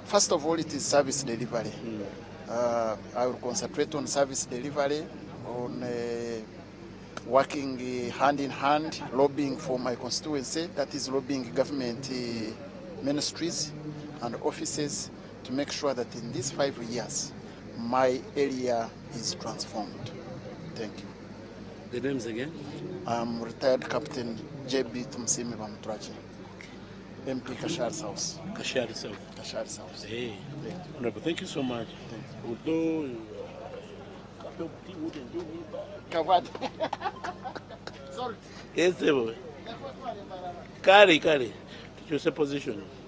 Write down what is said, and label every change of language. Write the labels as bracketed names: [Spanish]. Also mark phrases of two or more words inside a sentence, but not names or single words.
[English] First of all, it is service delivery. I will concentrate on service delivery, on working hand in hand, lobbying for my constituency, that is lobbying government ministries and offices to make sure that in these 5 years, my area is transformed. Thank you. The names again? I'm retired Captain JB Tumsimi Bamtrachi, MP Kashar South. Kashar South. Kashar South. Hey, Honorable, thank you so much. Although milk tea wouldn't do me bad. Sorry. Yes, sir. Carry. Tuchuse position.